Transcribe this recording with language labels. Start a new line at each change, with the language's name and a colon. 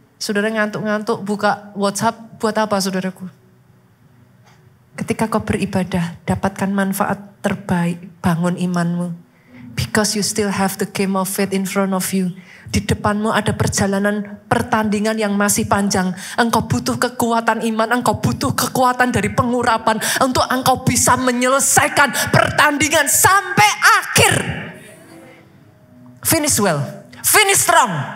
Indonesian: Saudara ngantuk-ngantuk buka WhatsApp. Buat apa saudaraku? Ketika kau beribadah, dapatkan manfaat terbaik. Bangun imanmu.
English: Because you still have the game of faith in front of you.
Indonesian: Di depanmu ada perjalanan pertandingan yang masih panjang. Engkau butuh kekuatan iman, engkau butuh kekuatan dari pengurapan. Untuk engkau bisa menyelesaikan pertandingan sampai akhir.
English: Finish well, finish strong.